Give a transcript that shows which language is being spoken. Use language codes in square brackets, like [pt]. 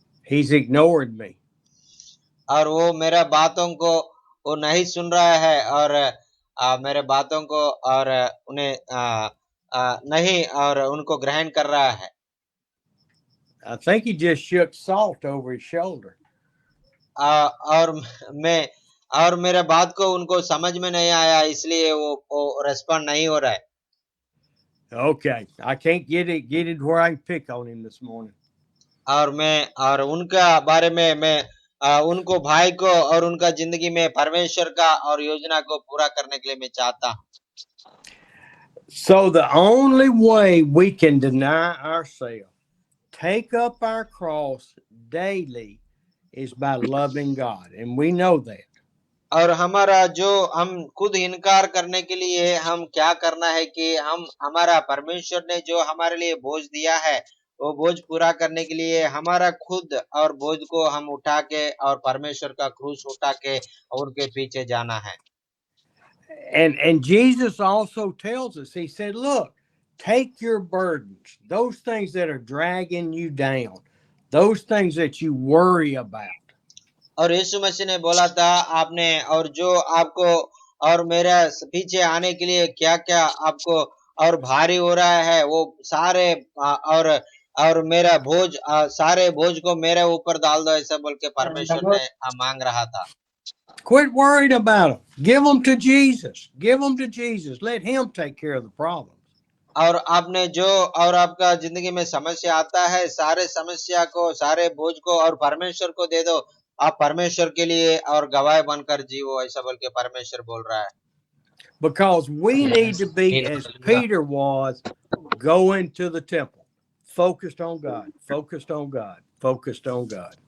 [en] He's ignored me. [hi] और वो मेरा बातों को वो नहीं सुन रहा है और मेरे बातों को और उन्हें नहीं और उनको ग्रहण कर रहा है। [en] I think he just shook salt over his shoulder. [hi] और मैं और मेरे बात को उनको समझ में नहीं आया, इसलिए वो रेस्पॉन्ड नहीं हो रहा है। [en] Okay, I can't get it where I can pick on him this morning. [hi] और उनका बारे में मैं उनको भाई को और उनका जिंदगी में परमेश्वर का और योजना को पूरा करने के लिए मैं चाहता हूँ। [en] So the only way we can deny ourselves, take up our cross daily, is by loving God, and we know that. [hi] और हमारा जो हम खुद इनकार करने के लिए हम क्या करना है कि हमारा परमेश्वर ने जो हमारे लिए बोझ दिया है, वो बोझ पूरा करने के लिए हमारा खुद और बोझ को हम उठा के और परमेश्वर का क्रूस उठा के और उनके पीछे जाना है। [en] And Jesus also tells us, he said, look, take your burdens, those things that are dragging you down, those things that you worry about. [hi] और यीशु मसीह ने बोला था, आपने और जो आपको और मेरे पीछे आने के लिए क्या-क्या आपको और भारी हो रहा है, वो सारे और मेरा बोझ सारे बोझ को मेरे ऊपर डाल दो, ऐसा बोल के परमेश्वर ने मांग रहा था। [en] Quit worrying about them. Give them to Jesus. Give them to Jesus. Let him take care of the problems. [hi] और आपने जो और आपका जिंदगी में समस्या आता है, सारे समस्या को, सारे बोझ को और परमेश्वर को दे दो। आप परमेश्वर के लिए और गवाह बनकर जीवो, ऐसा बोल के परमेश्वर बोल रहा है। [en] Because we need to be, as Peter was, going to the temple, focused on God, focused on God, focused on God.